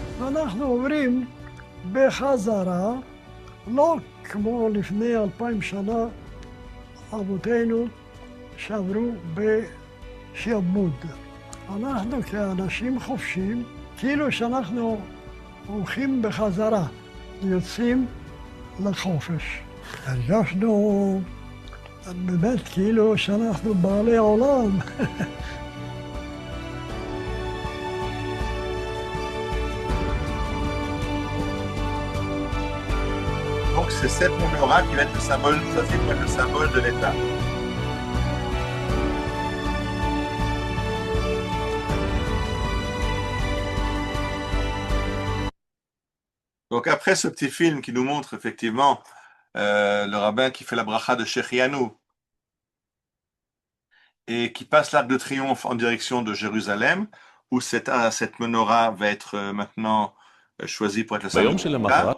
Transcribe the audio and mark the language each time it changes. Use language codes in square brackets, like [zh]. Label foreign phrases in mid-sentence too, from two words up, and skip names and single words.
[he] אנחנו עוברים בחזרה, לא כמו לפני 2000 שנה, אבותינו שעברו בשעבוד. אנחנו כאנשים חופשיים, כאילו שאנחנו הולכים בחזרה, יוצאים לחופש. הרגשנו באמת כאילו שאנחנו בעלי העולם. [fr] Donc c'est cette menorah qui va être le symbole, ça c'est le symbole de l'État. Donc après ce petit film qui nous montre effectivement le rabbin qui fait la bracha de Shechianu et qui passe l'arc de triomphe en direction de Jérusalem, où cette menorah va être maintenant choisie pour être le symbole de l'État.